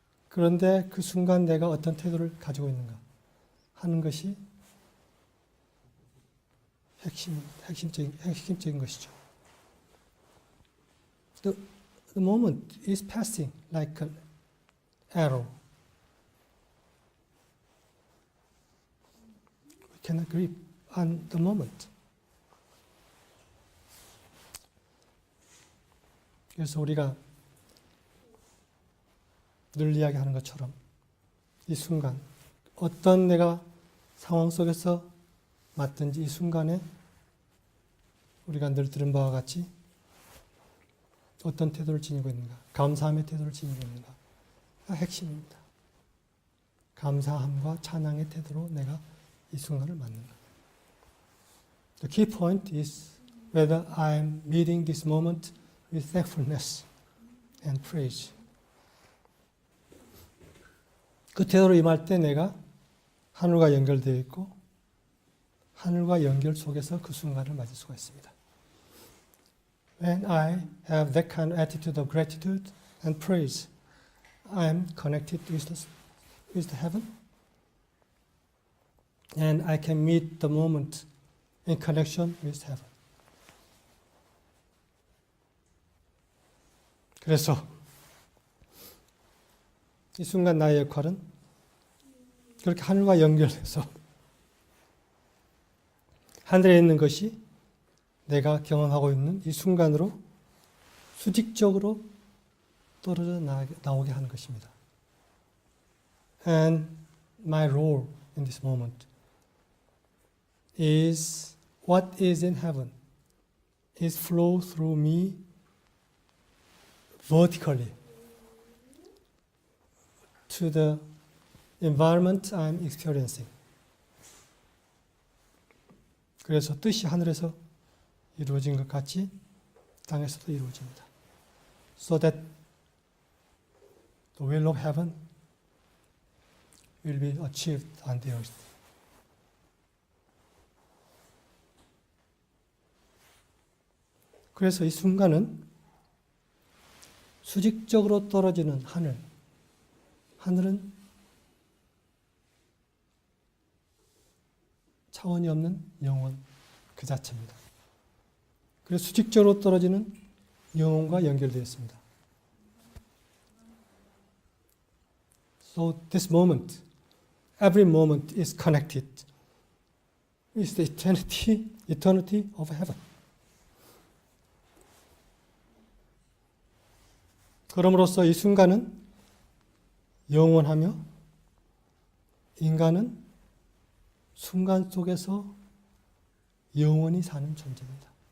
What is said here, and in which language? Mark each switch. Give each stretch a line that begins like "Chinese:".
Korean: 그런데 그 순간 내가 어떤 태도를 가지고 있는가 하는 것이 핵심적인 것이죠.
English: The moment is passing like an arrow. We cannot grip on the moment.
Korean: 그래서 우리가 늘 이야기하는 것처럼 이 순간 어떤 내가 상황 속에서 맞든지 이 순간에 우리가 늘 들은 바와 같이 어떤 태도를 지니고 있는가, 감사함의 태도를 지니고 있는가 핵심입니다. 감사함과 찬양의 태도로 내가 이 순간을 맞는가.
English: The key point is whether I am meeting this moment with thankfulness and praise.
Korean: 그 태도로 임할 때 내가 하늘과 연결되어 있고 하늘과 연결 속에서 그 순간을 맞을 수가 있습니다.
English: When I have that kind of attitude of gratitude and praise, I am connected with the heaven, and I can meet the moment in connection with heaven.
Korean: 그래서 이 순간 나의 역할은 그렇게 하늘과 연결해서 하늘에 있는 것이 내가 경험하고 있는 이 순간으로 수직적으로 떨어져 나오게 하는 것입니다.
English: And my role in this moment is what is in heaven is flow through me vertically to the environment I'm experiencing.
Korean: 그래서 뜻이 하늘에서 이루어진 것 같이 땅에서도 이루어집니다.
English: So that the will of heaven will be achieved on the earth.
Korean: 그래서 이 순간은 수직적으로 떨어지는 하늘은 차원이 없는 영원 그 자체입니다. 그래서 수직적으로 떨어지는 영혼과 연결되어 있습니다.
English: So this moment, every moment is connected with the eternity of heaven.
Korean: 그럼으로써 이 순간은 영원하며 인간은 순간 속에서 영원히 사는 존재입니다.